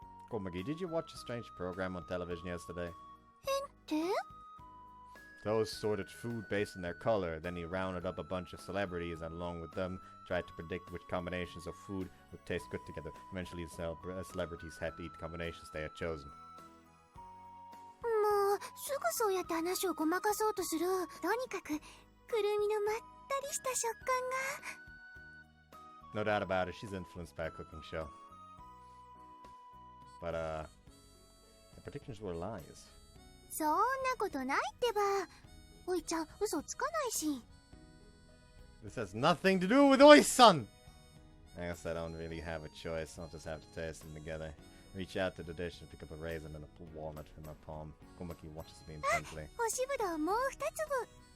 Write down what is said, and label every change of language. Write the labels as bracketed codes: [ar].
[en] Komagi, did you watch a strange program on television yesterday? [ja] って？ [en] Those sorted food based on their color. Then he rounded up a bunch of celebrities and along with them tried to predict which combinations of food would taste good together. Eventually the celebrities had to eat the combinations they had chosen. [ja] もうすぐそうやって話をごまかそうとする。とにかくくるみのまったりした食感が。 [en] No doubt about it, she's influenced by a cooking show. But the predictions were lies. [ja] そんなことないってば。おいちゃん、嘘つかないし。 [en] This has nothing to do with Oi-san! I guess I don't really have a choice. I'll just have to taste them together. Reach out to the dish and pick up a raisin and a walnut in my palm. Komaki watches me intently. [ja] 干しぶどうもう2粒。